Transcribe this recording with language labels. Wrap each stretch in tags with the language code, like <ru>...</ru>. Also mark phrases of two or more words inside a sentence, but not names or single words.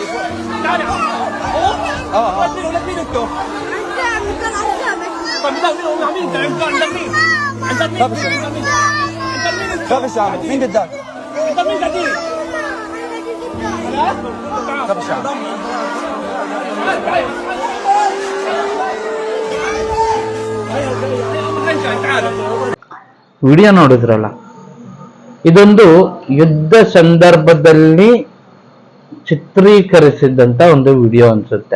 <ar>تعال مين انتوا؟ طب مين مين؟ انت مين؟ خافش يا عمي، مين قدامك؟ انت مين قديم؟ خافش يا عمي.</ar> <kn>ವಿಡಿಯೋ ನೋಡಿದ್ರಲ್ಲ, ಇದೊಂದು ಯುದ್ಧ ಸಂದರ್ಭದಲ್ಲಿ ಚಿತ್ರೀಕರಿಸಿದಂತ ಒಂದು ವಿಡಿಯೋ ಅನ್ಸುತ್ತೆ.</kn>